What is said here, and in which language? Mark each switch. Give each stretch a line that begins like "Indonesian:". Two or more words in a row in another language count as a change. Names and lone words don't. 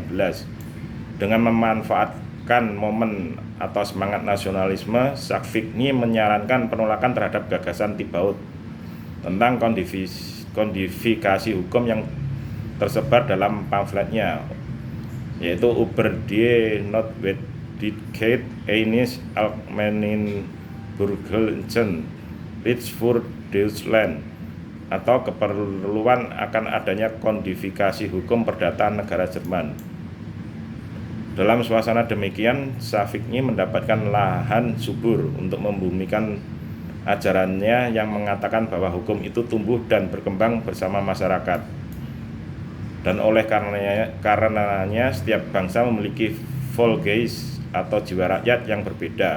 Indonesian: Dengan memanfaatkan momen atau semangat nasionalisme, Sackvigny menyarankan penolakan terhadap gagasan Thibaut tentang kodifikasi hukum yang tersebar dalam pamfletnya, yaitu Über die Notwendigkeit eines allgemeinen Bürgerlichen Rechts für Deutschland, atau keperluan akan adanya kodifikasi hukum perdata negara Jerman. Dalam suasana demikian, Sackvigny mendapatkan lahan subur untuk membumikan ajarannya yang mengatakan bahwa hukum itu tumbuh dan berkembang bersama masyarakat, dan oleh karenanya setiap bangsa memiliki Volksgeist atau jiwa rakyat yang berbeda.